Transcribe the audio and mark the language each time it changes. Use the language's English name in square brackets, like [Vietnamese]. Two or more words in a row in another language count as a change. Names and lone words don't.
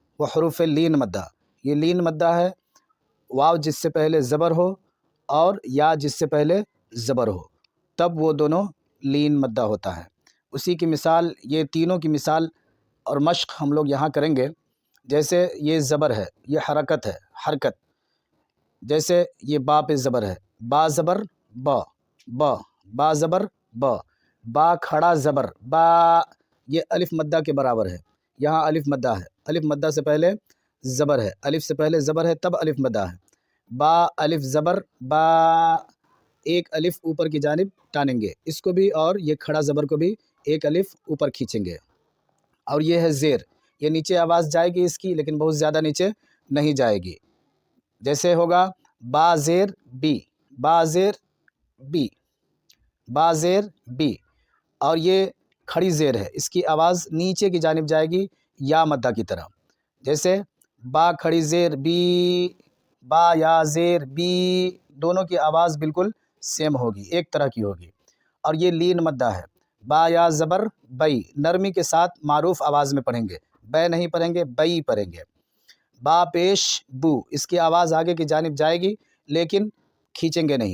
[Urdu] وہ حروف لین مدہ، یہ لین مدہ ہے، واو جس سے پہلے زبر ہو اور یا جس سے پہلے زبر ہو، تب وہ دونوں لین مدہ ہوتا ہے۔ اسی کی مثال، یہ تینوں کی مثال اور مشق ہم لوگ یہاں کریں گے۔ جیسے یہ زبر ہے، یہ حرکت ہے، حرکت۔ جیسے یہ با پہ زبر ہے، با زبر با، با، با زبر با، با کھڑا زبر با، یہ الف مدہ کے برابر ہے۔ یہاں الف مدہ ہے، الف مدہ سے پہلے زبر ہے، الف سے پہلے زبر ہے تب الف مدہ ہے۔ با الف زبر با، ایک الف اوپر کی جانب ٹانیں گے اس کو بھی، اور یہ کھڑا زبر کو بھی ایک الف اوپر کھینچیں گے۔ اور یہ ہے زیر، یہ نیچے آواز جائے گی اس کی، لیکن بہت زیادہ نیچے نہیں جائے گی۔ جیسے ہوگا با زیر بی، با زیر بی، با زیر بی۔ اور یہ کھڑی زیر ہے، اس کی آواز نیچے کی جانب جائے گی یا مدہ کی طرح۔ جیسے با کھڑی زیر بی، با یا زیر بی، دونوں کی آواز بالکل سیم ہوگی، ایک طرح کی ہوگی۔ اور یہ لین مدہ ہے، با یا زبر بئی، نرمی کے ساتھ معروف آواز میں پڑھیں گے، بے نہیں پڑھیں گے، بئی پڑھیں گے۔ با پیش بو، اس کی آواز آگے کی جانب جائے گی لیکن کھینچیں گے نہیں۔